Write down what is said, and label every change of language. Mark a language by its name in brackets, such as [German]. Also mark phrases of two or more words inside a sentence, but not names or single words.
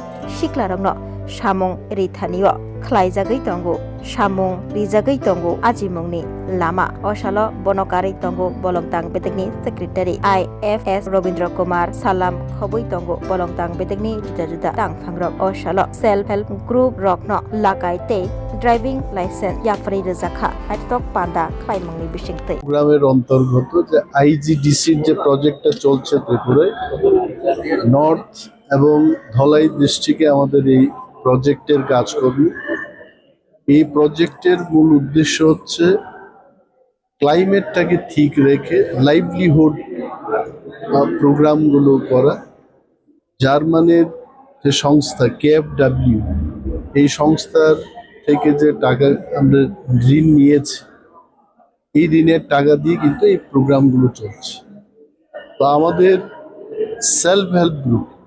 [Kok Borok] shiklarokno samung rithaniyo khlaijagai tongo samung rijagai tongo ajimungni lama osalo bonokari tongo bolongtang betekni secretary IFS Robindra Kumar Salam khobui tongo bolongtang betekni juda tangphangrok osalo [English] self help group [Kok Borok] rokno lakaite [English] driving license [Kok Borok] yapri rejakha atok panda khlaimungni bisingte [Bangla] প্রোগ্রামের অন্তর্গত যে আইজিডিসি যে প্রজেক্টটা চলছে ত্রিপুরায় নর্থ এবং ধলাই ডিস্ট্রিক্টে আমাদের এই প্রজেক্টের কাজকর্ম এই প্রজেক্টের মূল উদ্দেশ্য হচ্ছে ক্লাইমেটটাকে ঠিক রেখে [English] livelihood programগুলো [Bangla] করা জার্মানির যে সংস্থা KFW এই সংস্থার থেকে যে টাকা আমরা ঋণ নিয়েছি এই ঋণের টাকা দিয়ে কিন্তু এই প্রোগ্রামগুলো চলছে তো আমাদের [English] self help group